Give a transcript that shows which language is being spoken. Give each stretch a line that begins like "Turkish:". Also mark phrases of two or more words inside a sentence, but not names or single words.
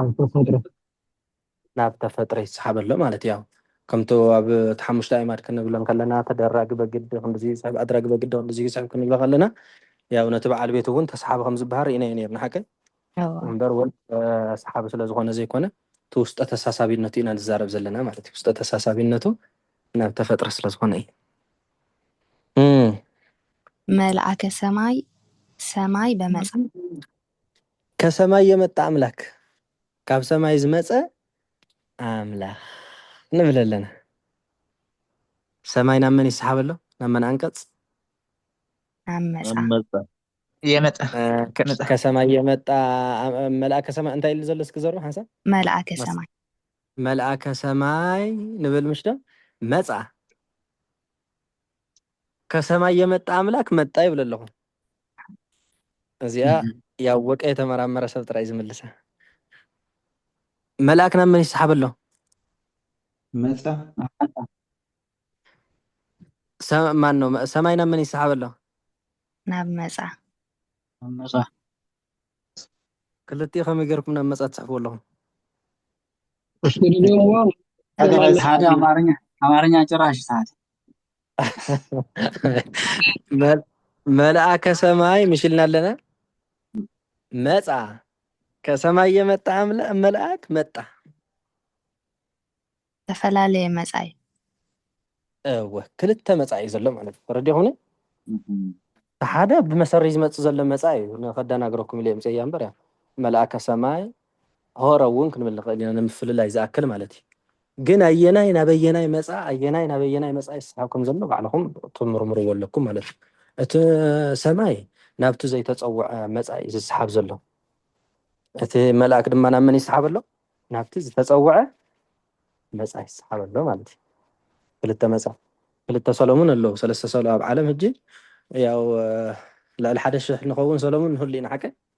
Tigrinya: ናብ ተፈጥረ ይሰሓበሎ ማለት ያው ከምቶ ኣብ ተሓሙሽተ ኣእማድ ክንብሎም ከለና ተደራጊ በግድ ክንዚ ይስሕብ ኣድራጊ በግድ ክንዚ ይስሕብ ክንብሎ ከለና ያው ነቲ በዓል ቤት እውን ተሰሓቢ ከም ዝበሃር ኢና ነርና ሓቀ እምበር ወልድ ሰሓቢ ስለ ዝኾነ ዘይኮነ እቲ ውስጠ ተሳሳቢነቱ ኢና ንዛረብ ዘለና ማለት እዩ ውስጠ ተሳሳቢነቱ ናብ ተፈጥረ ስለ ዝኾነ እዩ
Geez: መልአከ ሰማይ በመጻ
Amharic: ከሰማይ የመጣ አምላክ
Tigrinya: ካብ ሰማይ ዝመፀ አምላክ ንብል ኣለና ሰማይ ናብ መን ይሰሓበሎ ናብ መን አንቀጽ
Amharic: የመጣ ከሰማይ የመጣ
Geez: መልአከ ሰማይ
Tigrinya: እንታይ ኢሉ ዘሎ እስኪ ዘርቡ ሓንሳብ
Geez: መልአከ ሰማይ
Tigrinya: ንብል ምሽዶ
Amharic: መጻ ከሰማይ የመጣ አምላክ መጣ
Tigrinya: ይብል ኣለኹ እዚኣ ያወቀ የተመራመረ ሰብ ጥራይ ዝምልሳ መልአክ ናብ መን ይሰሓበሎ
Geez: መጻ
Amharic: ማን ነው
Tigrinya: ሰማይ ናብ መን ይሰሓበሎ ናብ መጻ ክልቲኡ ከመይ ገርኩም ናብ መጻ ትስሕብዎ ኣለኹም ሓደ ኣማርኛ ጭራሽ ሰዓት
Geez: መልአከ ሰማይ
Tigrinya: ምሽልና ኣለና መጻ
Amharic: ከሰማይ የመጣ መልአክ መጣ
Tigrinya: ተፈላለየ መጻ እወ ክልተ መጻ እዩ ዘሎ ማለት ተረዲኹምኒ ሓደ ብመሰሪ ዝመጽእ ዘሎ መጻ እዩ ንኸዳናግረኩም ኢለ ምጽያ እምበር
Geez: መልአከ ሰማይ ሆረ
Tigrinya: እውን ክንብል ንኽእል ኢና ንምፍልላይ ዝኣክል ማለት እዩ ግን ኣየናይ ናበየናይ መጻ ኣየናይ ናበየናይ መጻ ይስሓብኩም ዘሎ ባዕልኹም ትምርምርዎ ኣለኩም ማለት እዩ እቲ ሰማይ ናብቲ ዘይተፀውዐ መጻ እዩ ዝሰሓብ ዘሎ እቲ መልአክ ድማ ናብ መን ይሰሓብ ኣሎ ናብቲ ዝተፀውዐ መጻ ይሰሓብ ኣሎ ማለት እዩ ክልተ መጻ ክልተ ሰሎሙን ኣለዉ ሰለስተ ሰሎ ኣብ ዓለም ሕጂ ያው ልዕሊ 1,000 ንኸውን ሰሎሙን ንህሉ ኢና ሓቀ